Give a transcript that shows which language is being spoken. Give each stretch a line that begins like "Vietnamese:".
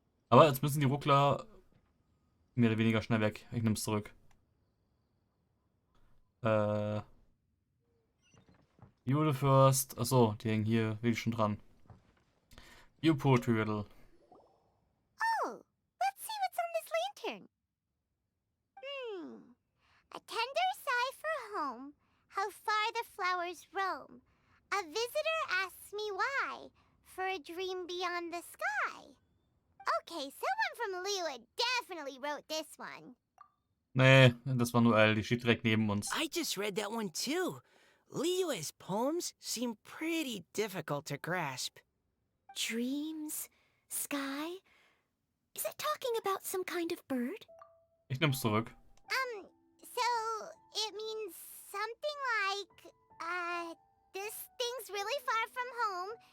German: Aber jetzt müssen die Ruckler mehr oder weniger schnell weg. Ich nehme es zurück. Jule First. Achso, die hängen hier wirklich schon dran.
English: You Poetry Riddle. Oh, let's see what's on this lantern. A tender sigh for home, how far the flowers roam. A visitor asks me why, for a dream beyond the sky. Okay, someone from Liyue definitely wrote this one.
German: Nee, das war nur Elle, die steht direkt neben uns.
English: I just read that one too. Liyue's poems seem pretty difficult to grasp. Dreams? Sky? Is it talking about some kind of bird?
German: Ich nehm's zurück.
English: So it means something like, this thing's really far from home.